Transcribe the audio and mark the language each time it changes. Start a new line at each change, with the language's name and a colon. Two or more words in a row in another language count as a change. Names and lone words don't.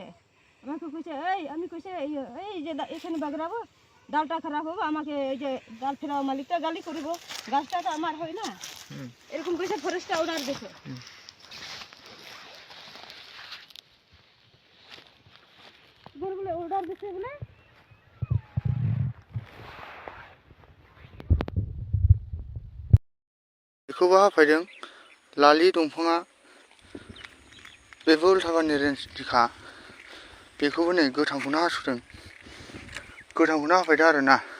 Assamese: আমাকে কইছে আমি কইছে এই যে এখানে বাগড়াবো, ডালটা খারাপ হবে, আমাকে এই যে ডাল ফেরাও মালিকটা গালি করিব, গাছটা তো আমার হয় না, এরকম কইছে ফরেস্টটা অর্ডার দিছে। বলে অর্ডার দিছে বলে
Bodo: बेखौबो हाफायदों। लालि दंफाङा बेबो उल्टापानी रेन्जनिखा। बेखौबो नै गोथांखौनो हास'दों। गोथांखौनो हाफायदों आरोना।